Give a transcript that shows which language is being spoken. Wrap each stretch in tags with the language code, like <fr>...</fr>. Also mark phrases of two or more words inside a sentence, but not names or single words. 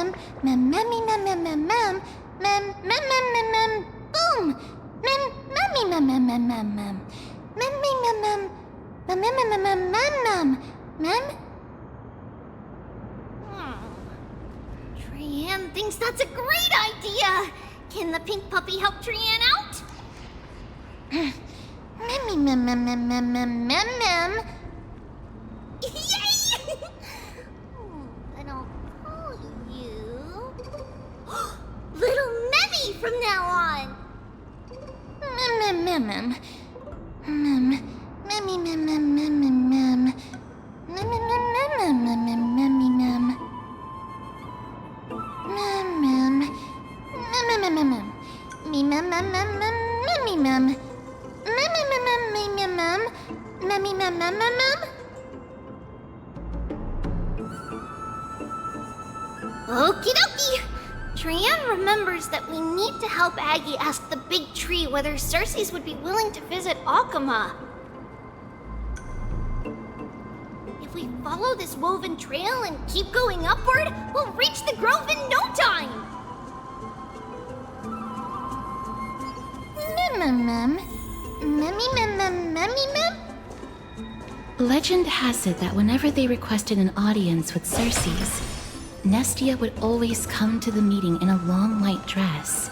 <en>Memmy, mem, mem, mem, mem. Mem, mem, mem, mem, mem. Boom! Mem, memmy, mem, mem, mem, mem, mem. Memmy, mem, mem. Mem, mem, mem, mem, mem, mem. Mem? Trian thinks that's a great idea. Can the pink puppy help Trian out? Memmy, mem, mem, mem, mem, mem, mem, mem. Yay! Then I'll call you Little Memmy from now on. Mem, mem, mem, mem. Mem, memmy, mem, mem, mem, mem, mem. Mem, mem, mem, mem, mem, mem, memmy, mem. Mem, mem. Mem, mem, mem, mem, mem. Me, mem, mem, mem, mem, memmy, mem. Mem, mem, mem, mem, me, mem, mem. Memmy, mem, mem, mem, mem. Okie dokie! Trianne remembers that we need to help Aggie ask the big tree whether Cersei's would be willing to visit Akuma. If we follow this woven trail and keep going upward, we'll reach the grove in no time! Legend has it that whenever they requested an audience with Cersei's, Nestia would always come to the meeting in a long white dress.</en>